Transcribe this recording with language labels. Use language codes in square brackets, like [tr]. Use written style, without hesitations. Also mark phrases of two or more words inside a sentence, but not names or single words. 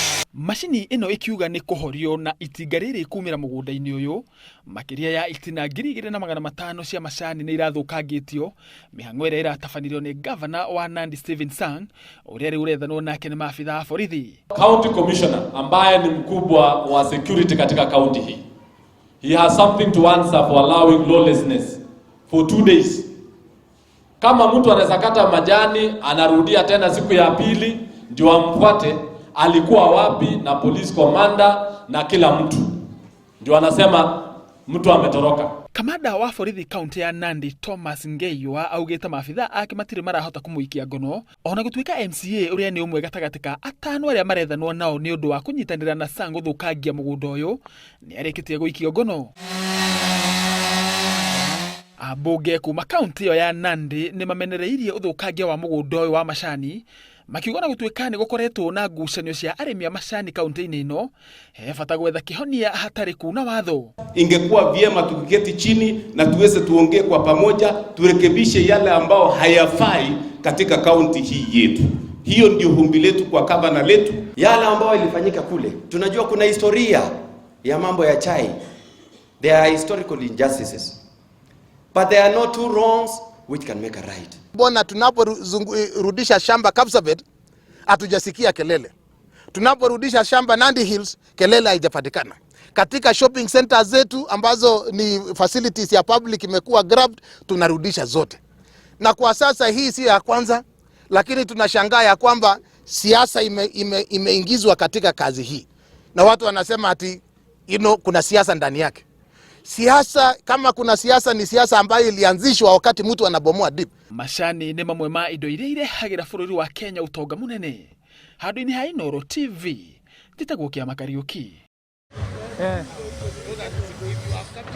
[ki] Macini ino ikiuga ni kuhorio na itinga riri kumira mugunda-ini uyu makiria ya itina 2,500 cia macani ni irathukangitio mihang'o ira iratabanirio ni governor wa Nandi Stephen Sang uria riu urethanwo nake ni maafitha a borithi. [sw] County Commissioner ambaye ni mkubwa wa security katika county hii, [en] he has something to answer for allowing lawlessness for 2 days. [sw] Kama mtu anaweza kata majani anarudia tena siku ya pili ndio amfuate alikuwa wapi na police commander na kila mtu, ndio anasema mtu ametoroka. [ki] Kamanda wa borithi kaunti ya Nandi Thomas Ngeiwa augite maafitha ake matiri marahota kumuikia ngono ona gutwika MCA uria ni umwe gatagati ka atano aria marethanwo nao ni undu wa kunyitanira na Sang guthukangia mugunda uyu ni arikitie guikio ngono. Abunge kuma kaunti ya Nandi ni mamenereirie uthukangia wa mugunda uyu wa macani makiuga na gutwika ni gukoretwo na ngucanio cia arimi a macani kaunti-ini ino he bata gwetha kihonia hatari kuna watho. [sw] Ingekuwa vyema tukiketi chini na tuweze tuongee kwa pamoja, turekebishe yale ambao hayafai katika kaunti hii yetu. Hiyo ndio humbi letu kwa gavana letu. Yale ambao ilifanyika kule, tunajua kuna historia ya mambo ya chai. [en] There are historical injustices, but there are no two wrongs which can make a right. [sw] Bona tunaporudisha shamba Kapsabet hatujasikia kelele. Tunaporudisha shamba Nandi Hills kelele haijapatikana. Katika [en] shopping centers [sw] zetu ambazo ni facilities ya public imekuwa grabbed, tunarudisha zote. Na kwa sasa hii si ya kwanza, lakini tunashangaa ya kwamba siasa imeingizwa katika kazi hii. Na watu wanasema ati kuna siasa ndani yake. Siasa, kama kuna siasa, ni siasa ambayo ilianzishwa wakati mtu anabomoa dip. [ki] Macani ni mamwe ma indo iria irehagira bururi wa Kenya utonga munene. Handu-ini ha Inooro TV, Njĩtagwo Kĩama Kariuki.